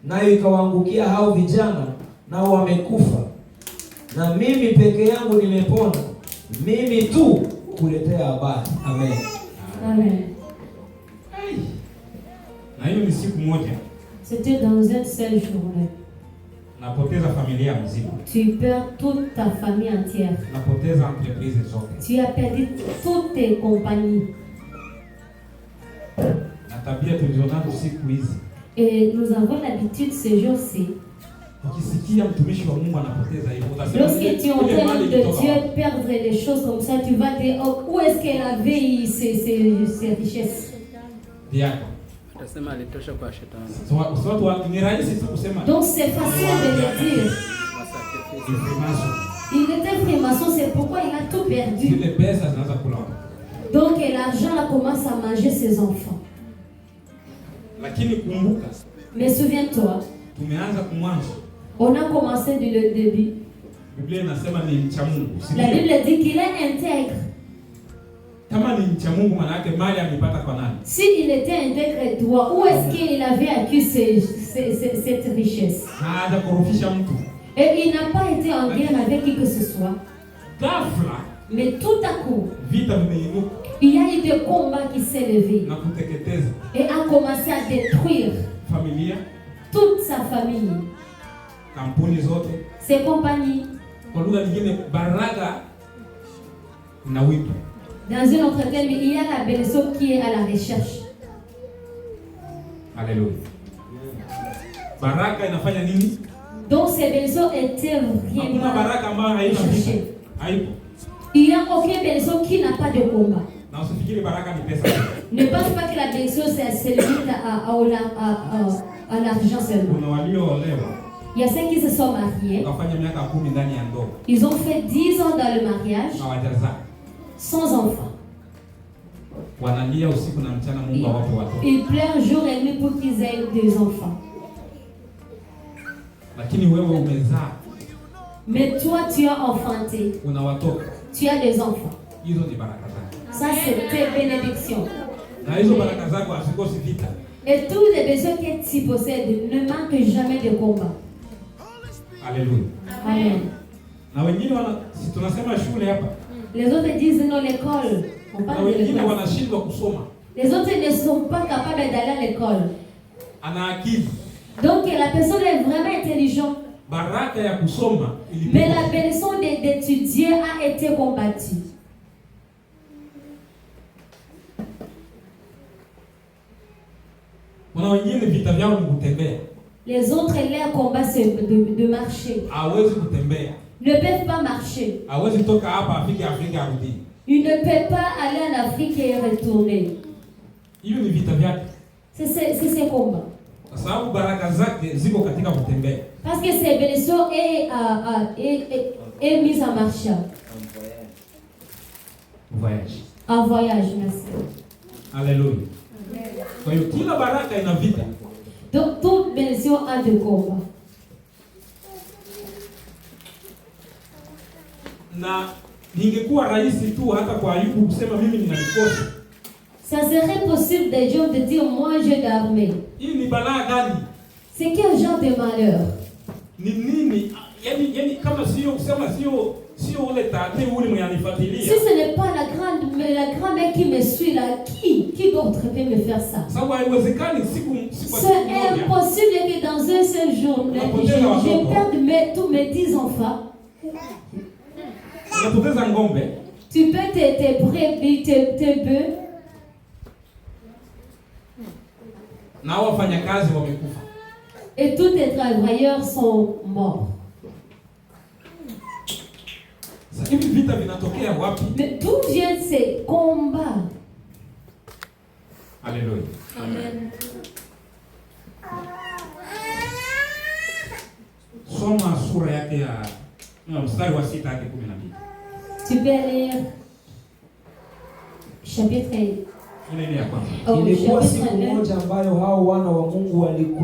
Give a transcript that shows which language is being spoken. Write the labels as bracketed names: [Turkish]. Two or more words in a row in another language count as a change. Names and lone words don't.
[Swahili] nayo ikawaangukia hao vijana, nao wamekufa, na mimi peke yangu nimepona, mimi tu kuletea habari. Amen. Amen. Na hiyo ni siku moja. [French] C'était dans une seule journée. [Swahili] Napoteza familia mzima. [French] Tu perds toute ta famille entière. [Swahili] Napoteza entreprise zote. [French] Tu as perdu toutes tes compagnies. [Swahili] Na tabia tulizonazo siku hizi. [French] Et nous avons l'habitude ces jours-ci. [Swahili] Ukisikia mtumishi wa Mungu anapoteza hivyo, utasema [French] lorsque tu entends de Dieu perdre les choses comme ça, tu vas dire oh, où est-ce qu'elle avait ces richesses? [Swahili] Diako. Utasema alitosha kwa shetani. So ni rahisi tu kusema. [French] Donc c'est facile de le dire. Il était frimaçon, c'est pourquoi il a tout perdu. [Swahili] Zile pesa zinaanza kula. [French] Donc l'argent là commence à manger ses enfants. [Swahili] Lakini kumbuka. [French] Mais souviens-toi. [Swahili] Tumeanza kumwanzo. [French] On a commencé du début. [Swahili] Biblia inasema ni mcha Mungu. [French] La Bible dit qu'il est intègre. [Swahili] Kama ni mcha Mungu maana yake mali amepata kwa nani? [French] Si il était intègre et toi, où est-ce qu'il avait acquis cette richesse? [Swahili] Haja korofisha mtu. [French] Et il n'a pas été en guerre avec qui que ce soit. [Swahili] Ghafla. [French] Mais tout à coup, [Swahili] vita vimeinuka. [French] Il y a eu des combats qui s'est levé. [Swahili] Na kuteketeza. [French] Et a commencé à détruire [Swahili] familia, [French] toute sa famille, [Swahili] kampuni zote, [French] ses compagnies. [Swahili] Kwa lugha nyingine baraka na wito. [French] Dans un autre terme, il y a la bénédiction qui est à la recherche. Alléluia. [Swahili] Baraka inafanya nini? [French] Donc ces bénédictions étaient rien [Swahili] baraka ambayo haina vita. Haipo. [French] Il n'y a aucune bénédiction qui n'a pas de combat. [Swahili] Na usifikiri baraka ni pesa. [French] Ne pense pas que la bénédiction c'est limite à l'argent seulement. [Swahili] Kuna walioolewa. [French] Il y a ceux qui se sont mariés. [Swahili] Wakafanya miaka 10 ndani ya ndoa. [French] Ils ont fait 10 ans dans le mariage. [Swahili] Hawajazaa. [French] Sans enfants. [Swahili] Wanalia usiku na mchana Mungu awape watoto. [French] Ils pleurent jour et nuit pour qu'ils aient des enfants. [Swahili] Lakini wewe umezaa. [French] Mais toi tu as enfanté. [Swahili] Una watoto. [French] Tu as des enfants. [Swahili] Hizo ni baraka zako. [French] Ça c'est tes bénédictions. [Swahili] Na hizo baraka zako hazikosi vita. [French] Et tous les besoins que tu possèdes ne manquent jamais de combat. Alléluia. Amen. [Swahili] Na wengine si tunasema shule hapa. [French] Les autres disent non l'école. On parle de l'école. [Swahili] Wanashindwa kusoma. [French] Les autres ne sont pas capables d'aller à l'école. [Swahili] Ana akili. [French] Donc la personne est vraiment intelligente. [Swahili] Baraka ya kusoma [French] mais la bénédiction d'étudier a été combattue. [Swahili] Kuna wengine vita vyao ni kutembea. [French] Les autres leur combat c'est de marcher. [Swahili] Hawezi kutembea. [French] Ne peuvent pas marcher. [Swahili] Hawezi toka hapa afike Afrika arudi. [French] Il ne peut pas aller en Afrique et retourner. [Swahili] Hiyo ni vita vyake. [French] C'est ses combats. [Swahili] Kwa sababu baraka zake ziko katika kutembea. [French] Parce que ses bénédictions est mise en marche. Voyage. En voyage, merci. Alléluia. [Swahili] Kwa hiyo kila baraka ina vita. [French] Donc toute bénédiction a de combat. [Swahili] Na ningekuwa rahisi tu hata kwa Ayubu kusema mimi nina mikosi. [French] Ça serait possible de Job de dire moi j'ai d'armée. [Swahili] Hii ni balaa gani? [French] C'est quel genre de malheur? [Swahili] Ni nini? Yani kama sio kusema sio ule tate ule mwenye anifuatilia. [French] Si ce n'est pas la grand-mère qui me suit là, qui d'autre peut me faire ça? [Swahili] Sababu haiwezekani siku [French] c'est impossible que dans un seul jour je perde tous mes 10 enfants. [Swahili] Unapoteza ngombe. [French] Tu peux tes brebis, tes bœufs. [Swahili] Na wafanyakazi wamekufa. [French] Et tous tes travailleurs sont morts. [Swahili] Hivi vita vinatokea wapi? [French] Mais d'où viennent ces combats? Alléluia. Amen. [Swahili] Soma sura yake ya mstari wa 6 hadi 12. [French] Tu peux lire chapitre. [Swahili] Ilikuwa siku moja ambayo hao wana wa Mungu walikuwa